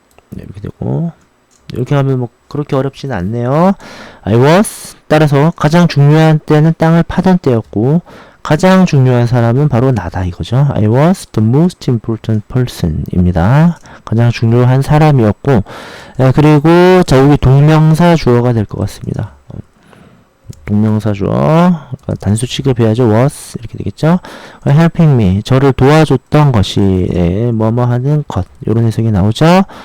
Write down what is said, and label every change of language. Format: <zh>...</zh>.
<ko>네, 이렇게 되고. 이렇게 하면 뭐 그렇게 어렵지는 않네요.</ko> <en>I was</en> <ko>따라서 가장 중요한 때는 땅을 파던 때였고 가장 중요한 사람은 바로 나다 이거죠.</ko> <en>I was the most important person</en> <ko>입니다. 가장 중요한 사람이었고 그리고 자 여기 동명사 주어가 될 것 같습니다. 동명사 주어 단수 취급해야죠. was 이렇게 되겠죠.</ko> <en>helping me</en> <ko>저를 도와줬던 것이 뭐뭐 하는 것 이런 해석이 나오죠.</ko>